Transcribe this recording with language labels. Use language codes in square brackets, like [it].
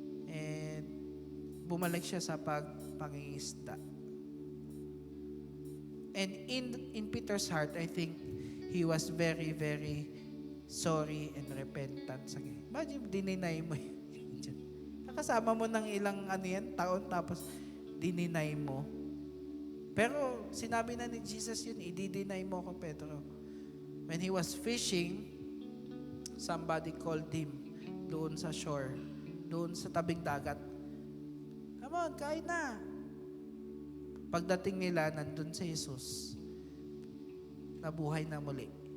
[tl] And bumalik siya sa pangingisda. [en] And in Peter's heart, I think he was very, very sorry and repentant. [tl] Imagine, dininay mo yun. Nakasama mo ng ilang taon, tapos dininay mo. Pero sinabi na ni Jesus yun, i-deny mo ko, Pedro. [en] When he was fishing, somebody called him doon sa shore, [tl] doon sa tabing dagat. [en] Come on, [tl] kain na. Pagdating nila, nandun si Jesus. Nabuhay na muli.